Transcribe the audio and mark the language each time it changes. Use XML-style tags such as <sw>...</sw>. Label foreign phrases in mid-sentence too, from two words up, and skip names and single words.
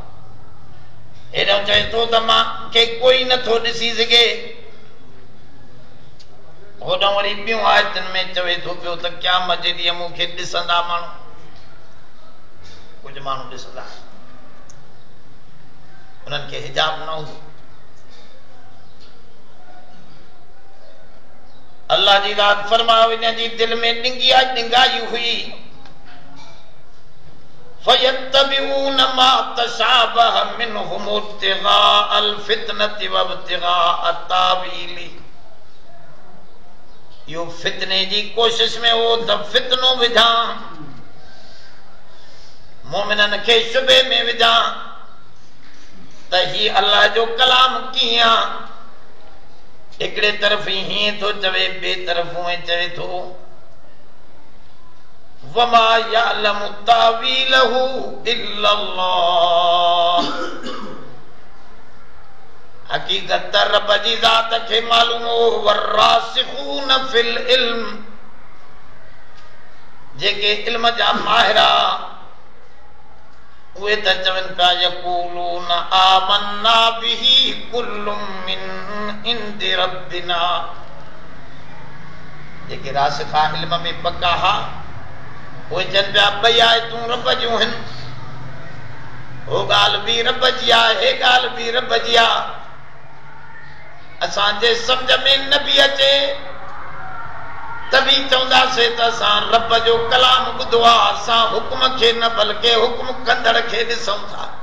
<sd>हेॾो चए थो त मां के कोई नथो ॾिसी सघे, होॾां वरी ॿियूं आयतुनि में चवे थो पियो त क़यामत जे ॾींहुं मूंखे ॾिसंदा माण्हू। कुझु माण्हू ॾिसंदा, उन्हनि खे हिजाब न हूंदो। अल्लाह जी ज़ात फरमायो इन जी दिलि में डिंगाई हुई।</sd> <ar>فيتبعون ما تشابه منه ابتغاء الفتنة وابتغاء تأويله.</ar> <sd>यो फितने जी कोशिश में हो त फितनो विझां, मोमिननि खे शुबे में विझां त ही अल्लाह जो कलाम कीअं। हिकिड़े तरफ़ हीअं थो चवे, ॿिए तरफ़ हूअं चवे थो।</sd> <ar>وما يعلم تأويله إلا الله,</ar> <sd>हकीकत रब जी ज़ात खे मालूम हो</sd> <ar>والراسخون في العلم</ar> <sd>जेके इल्म जा माहिरा उहे त चवनि पिया</sd> <ar>يقولون آمنا به كل من عند ربنا</ar> <sd>जेके रासिखा इल्म में पका हा उहे चवनि पिया ॿई आयतूं रब जूं आहिनि हो ॻाल्हि बि रब जी आहे हे ॻाल्हि बि रब जी आहे असांजे सम्झ में न बि अचे तभी चवंदासीं त असां रब जो कलाम ॿुधो आहे असां हुकुम खे न बल्कि हुकुम कंदड़ खे ॾिसूं था</sd>